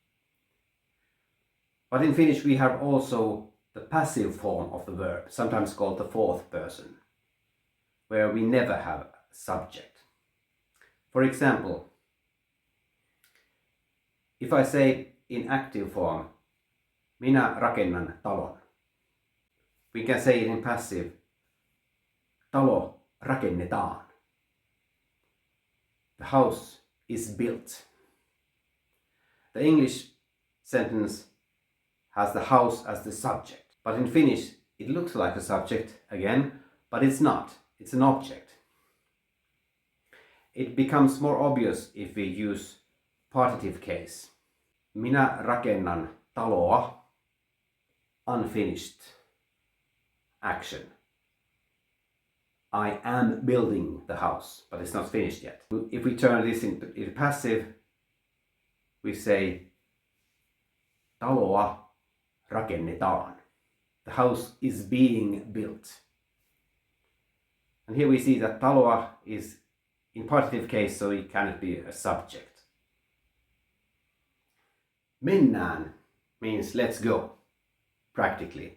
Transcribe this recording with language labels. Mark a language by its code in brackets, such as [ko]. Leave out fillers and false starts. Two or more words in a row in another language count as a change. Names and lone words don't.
[en] But in Finnish we have also the passive form of the verb, sometimes called the fourth person, where we never have a subject. For example, if I say in active form, [fi] minä rakennan talon, [en] we can say it in passive, [fi] talo rakennetaan. [en] The house is built. The English sentence has the house as the subject, but in Finnish it looks like a subject again, but it's not. It's an object. It becomes more obvious if we use partitive case. [fi] Minä rakennan taloa, [en] unfinished action. I am building the house, but it's not finished yet. If we turn this into passive, we say [fi] taloa rakennetaan. [en] The house is being built. And here we see that taloa is in partitive case, so it cannot be a subject. Mennään means let's go, practically.